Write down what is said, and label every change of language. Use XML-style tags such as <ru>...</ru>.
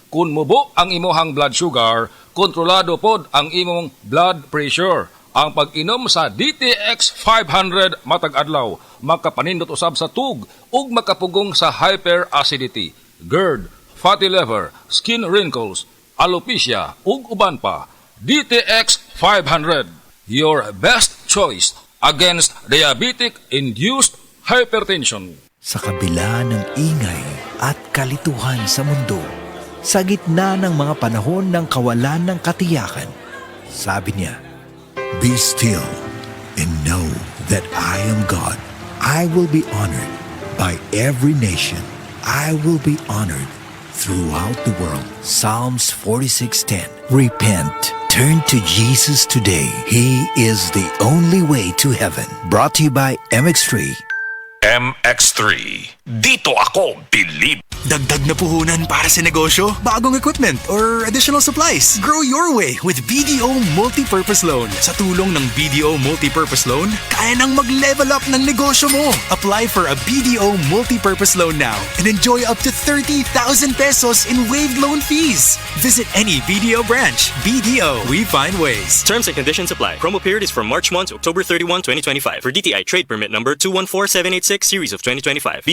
<ceb>Kun mubo ang imuhang blood sugar, kontrolado pod ang imong blood pressure. Ang pag-inom sa DTX 500 matag adlaw makapanindot usab sa tug ug makapugong sa hyperacidity, GERD, fatty liver, skin wrinkles, alopecia ug uban pa.</ceb> <en>DTX 500, your best choice against diabetic-induced hypertension.</en> <tl>Sa kabila ng ingay at kalituhan sa mundo, sa gitna ng mga panahon ng kawalan ng katiyakan, sabi niya,</tl> <en>Be still and know that I am God. I will be honored by every nation. I will be honored throughout the world. Psalms 46:10. Repent. Turn to Jesus today. He is the only way to heaven. Brought to you by MX3.</en> <tl>MX3. Dito ako believe. Dagdag na puhunan para sa negosyo, bagong equipment,</tl> <en>or additional supplies. Grow your way with BDO Multipurpose Loan.</en> <tl>Sa tulong ng BDO Multipurpose Loan, kaya nang mag-level up ng negosyo mo.</tl> <en>Apply for a BDO Multipurpose Loan now and enjoy up to 30,000 pesos in waived loan fees. Visit any BDO branch. BDO, we find ways. Terms and conditions apply. Promo period is from March 1 to October 31, 2025 for DTI Trade Permit number 214786 series of 2025.</en>